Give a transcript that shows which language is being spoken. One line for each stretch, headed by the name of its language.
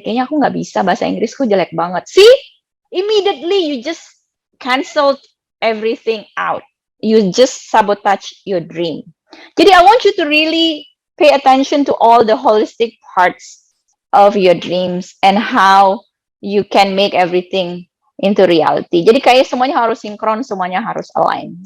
Indonesian: Kayaknya aku nggak bisa, bahasa Inggrisku jelek banget.
English: See? Immediately you just cancel everything out. You just sabotage your dream. Jadi I want you to really pay attention to all the holistic parts of your dreams and how you can make everything into reality.
Indonesian: Jadi kayak semuanya harus sinkron, semuanya harus align.